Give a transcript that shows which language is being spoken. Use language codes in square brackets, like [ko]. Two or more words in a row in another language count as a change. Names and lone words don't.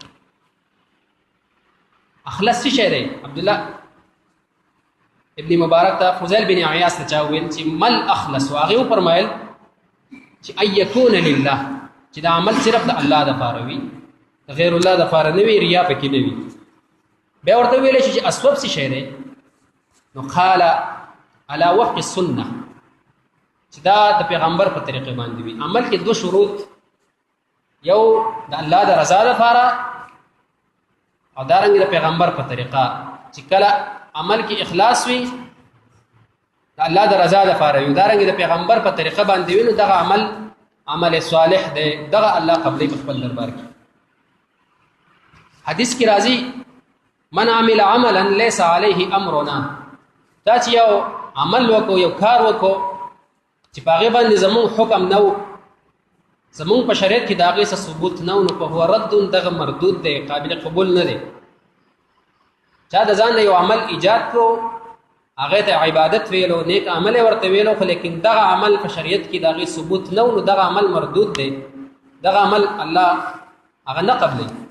[ps] اخلص څه دی عبد الله ابن مبارک ته فضیل بن عیاض ته چاویل چې مل اخلص واغه فرمایل چې [ar] ايكون لله [ps] چې دا عمل صرف د الله د لپاره وي غیر الله د لپاره نه وي ریا پکې نه وي به ورته ویل چې اسباب څه دی نو [ar] قال على وفق السنه [ps] چې دا د پیغمبر په طریقې باندې وي عمل کې دوه شروط یو د الله د رضا لپاره او دارنګ د پیغمبر په طریقه چې کله عمل کې اخلاص وي د الله د رضا لپاره وي دارنګ د پیغمبر په طریقه باندې وي نو دغه عمل صالح دی دغه الله قبلې په خپل دربار کې حدیث کې راځي [ar] من عمل عملا ليس عليه امرنا [ps] دا چې یو عمل وکړو یو کار وکړو چې په هغه باندې زموږ حکم نو زمون په شریعت کې داغه څه ثبوت نه نو په هو رد دغه مردود دی قابل قبول نه دی چا د ځان یو عمل ایجاد کو هغه ته عبادت ویلو نیک عمل ورته ویلو خو لیکن دغه عمل په شریعت کې داغه ثبوت نه نو دغه عمل مردود دی دغه عمل الله هغه نه قبلي